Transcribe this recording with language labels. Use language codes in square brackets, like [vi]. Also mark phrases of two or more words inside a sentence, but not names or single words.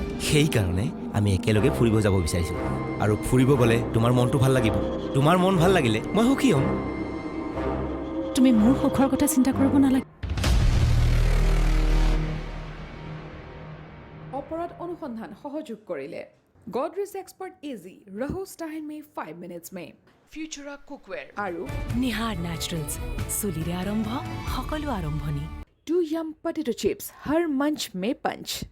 [as] সেইকাৰণে আমি একেলগে ফুৰিব যাব বিচাৰিছিলোঁ আৰু ফুৰিব গ'লে তোমাৰ মনটো ভাল লাগিব তোমাৰ মন ভাল লাগিলে মই সুখী হ'ম তুমি মোৰ সুখৰ কথা চিন্তা কৰিব নালাগে অপৰাধ অনুসন্ধান সহযোগ কৰিলে [hi] Godrej Expert Easy रहो स्टाइल में 5 मिनट्स में फ्यूचरा कुकवेयर আৰু [as] নিহাৰ নেচাৰেলছ চুলিৰে আৰম্ভ সকলো আৰম্ভণি [hi] 2 यम [en] potato chips [hi] हर मंच में पंच